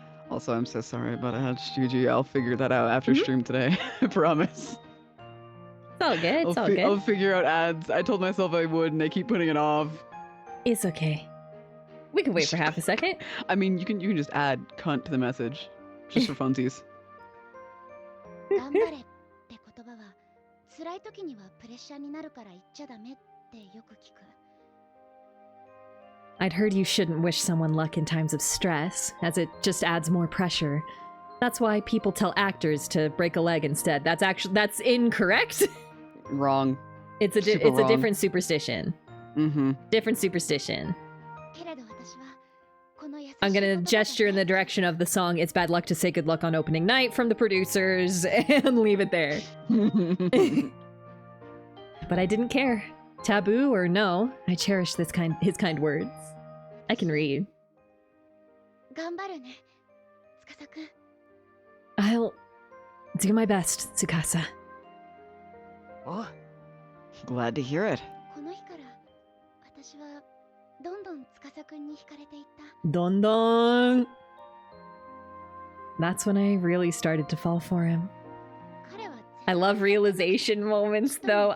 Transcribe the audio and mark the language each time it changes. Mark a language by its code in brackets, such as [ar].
[en] Also, I'm so sorry about HGG. I'll figure that out after stream today. I promise. It's all good, it's all good. I'll figure out ads. I told myself I would, and I keep putting it off. It's okay. We can wait for half a second. I mean, you can just add cunt to the message, just for funsies. [ja] 頑張れって言葉は辛い時にはプレッシャーになるから言っちゃダメってよく聞く。 [en] I'd heard you shouldn't wish someone luck in times of stress, as it just adds more pressure. That's why people tell actors to break a leg instead. That's incorrect. Wrong. It's a Super wrong. different superstition. Mm-hmm. Different superstition. [ja] けれど私はこの優しい [en] I'm [ja] 言葉 [en] gonna [ja] が [en] gesture in the direction of the song It's Bad Luck to Say Good Luck on Opening Night from the producers and leave it there. But I didn't care. Taboo or no, I cherish his kind words. I can read. [ja] 頑張るね、司くん。 [en] I'll do my best, Tsukasa. [ja] おう [en] Glad to hear it. [ja] この日から私はどんどん司くんに惹かれていった。 Don don. [en] That's when I really started to fall for him. [ja] 彼は [en] I love realization moments though.